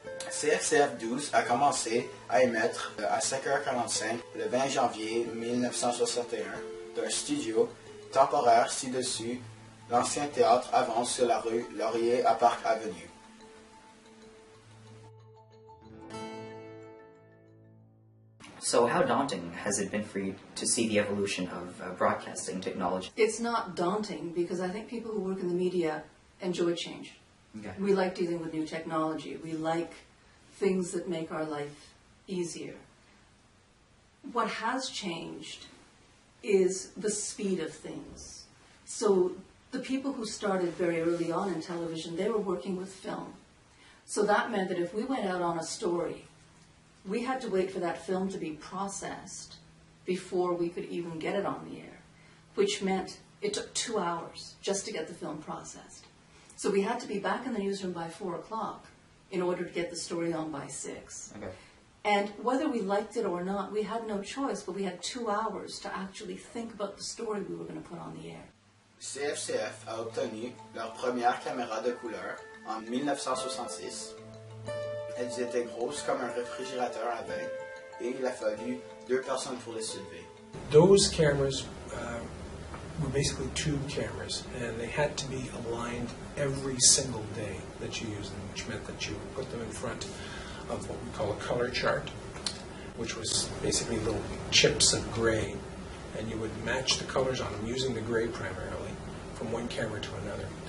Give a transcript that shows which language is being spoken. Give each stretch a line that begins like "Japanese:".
French: CFCF 12 a commencé à émettre à 5h45 le 20 janvier 1961 d'un studio temporaire ci-dessus l'ancien théâtre avance sur la rue Laurier à Park Avenue.
English: So how daunting has it been for you to see the evolution of broadcasting technology? It's not daunting because I think people who work in the media enjoy change. Okay. We like dealing with new technology. We like things that make our life easier. What has changed is the speed of things. So the people who started very early on in television, they were working with film. So that meant that if we went out on a story, we had to wait for that film to be processed before we could even get it on the air, which meant it took 2 hours just to get the film processed. So we had to be back in the newsroom by 4 o'clock in order to get the story on by 6. Okay. And whether we liked it or not, we had no choice, but we had 2 hours to actually think about the story we were going to put on the air.
French: CFCF a obtenu leur première caméra de couleur en 1966. Elles étaient grosses comme un réfrigérateur à vin et il a fallu 2 personnes pour les soulever.
English: Those cameras were basically tube cameras, and they had to be aligned every single day that you used them, which meant that you would put them in front of what we call a color chart, which was basically little chips of gray, and you would match the colors on them using the gray primarily from one camera to another.